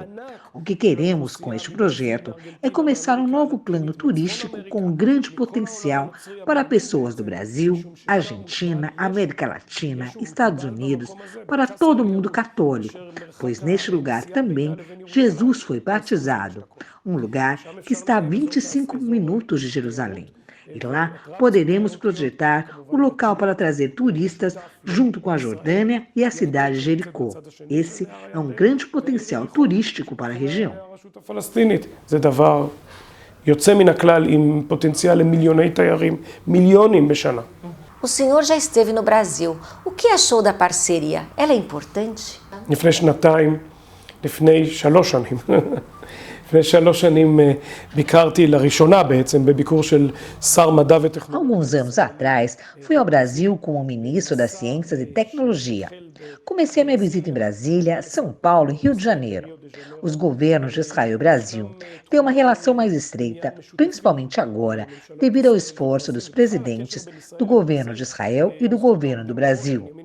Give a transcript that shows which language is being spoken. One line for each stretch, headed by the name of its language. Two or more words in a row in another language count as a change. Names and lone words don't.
Portuguese: O que queremos com este projeto é começar um novo plano turístico com um grande potencial para pessoas do Brasil, Argentina, América Latina, Estados Unidos, para todo o mundo católico, pois neste lugar também Jesus foi batizado, um lugar que está a 25 minutos de Jerusalém. E lá poderemos projetar o local para trazer turistas junto com a Jordânia e a cidade de Jericó. Esse é um grande potencial turístico para a região.
Hebrew: הרשות הפלסטינית זה דבר יוצא מן הכלל עם פוטנציאל למיליוני תיירים, מיליונים בשנה.
Portuguese: O senhor já esteve no Brasil. O que achou da parceria? Ela é importante?
Hebrew: לפני שנתיים, לפני 3 שנים. לפני 3 שנים ביקרתי לראשונה בעצם בביקור של שר מדע וטכנולוגיה.
Portuguese: Alguns anos atrás, fui ao Brasil como ministro das Ciências e Tecnologia. Comecei a minha visita em Brasília, São Paulo e Rio de Janeiro. Os governos de Israel e Brasil têm uma relação mais estreita, principalmente agora, devido ao esforço dos presidentes do governo de Israel e do governo do Brasil.